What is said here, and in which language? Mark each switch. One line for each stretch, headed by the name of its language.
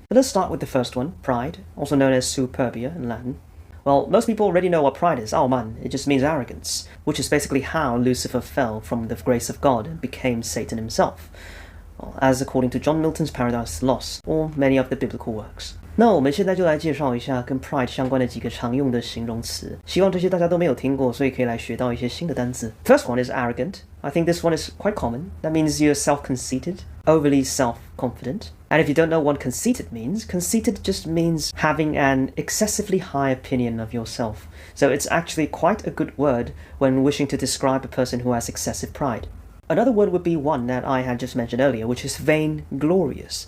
English: But let's start with the first one, pride, also known as superbia in Latin. Well, most people already know what pride is. Oh man, it just means arrogance, which is basically how Lucifer fell from the grace of God and became Satan himself, as according to John Milton's Paradise Lost, or many of the biblical works.
Chinese: 那我们现在就来介绍一下跟 pride 相关的几个常用的形容词，希望这些大家都没有听过，所以可以来学到一些新的单字。
English: First one is arrogant. I think this one is quite common. That means you're self-conceited, overly self-confident. And if you don't know what conceited means, conceited just means having an excessively high opinion of yourself. So it's actually quite a good word when wishing to describe a person who has excessive pride. Another word would be one that I had just mentioned earlier, which is vainglorious.